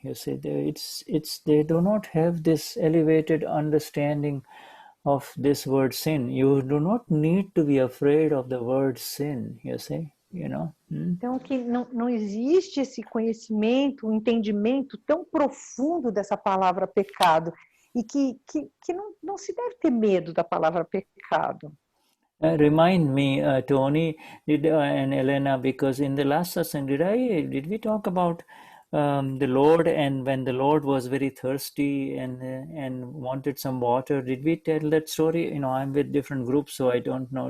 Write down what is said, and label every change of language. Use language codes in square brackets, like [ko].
[en] You see, they do not have this elevated understanding of this word sin. You do not need to be afraid of the word sin, you see, [pt] Então, que não existe esse conhecimento, entendimento tão profundo dessa palavra pecado, e que não se deve ter medo da palavra pecado. [en] Remind me, Tony and Elena, because in the last satsang, did we talk about the Lord, and when the Lord was very thirsty and wanted some water? Did we tell that story? I'm with different groups, so I don't know.